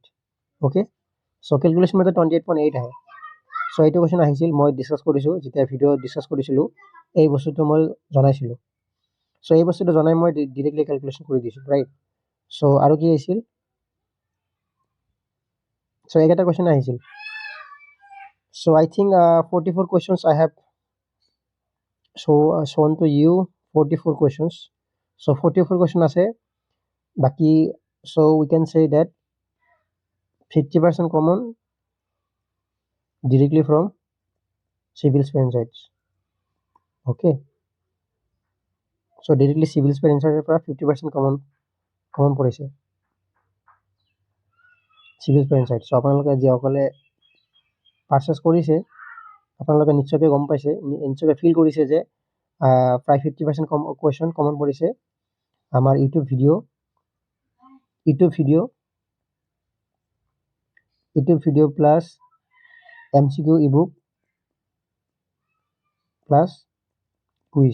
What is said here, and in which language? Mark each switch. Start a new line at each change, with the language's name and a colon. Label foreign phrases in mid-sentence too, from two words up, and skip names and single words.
English: okay, so calculation
Assamese: মতে 28.8 আহে। চ' এইটো কুৱেশ্যন আহিছিল, মই ডিছকাছ কৰিছোঁ যেতিয়া
English: video discuss
Assamese: কৰিছিলোঁ, এই বস্তুটো মই জনাইছিলোঁ। চ' এই বস্তুটো জনাই মই
English: directly calculation
Assamese: কৰি দিছোঁ, ৰাইট। চ' আৰু কি আহিছিল, চ' এইকেইটা কুৱেশ্যন আহিছিল।
English: চ' I think 44 questions I have shown to you, 44 questions.
Assamese: So 44 question আছে বাকি।
English: So we can say that 50% common directly from civil spare sites. Okay, so directly civil spare sites পৰা 50% common পৰিছে civil spare sites.
Assamese: So আপোনালোকে যিসকলে পাৰ্চেছ কৰিছে আপোনালোকে নিশ্চয়কৈ গম পাইছে, নিশ্চয়কৈ ফিল কৰিছে যে প্ৰায় 50%
English: question common
Assamese: পৰিছে আমাৰ
English: YouTube video plus MCQ ebook plus quiz.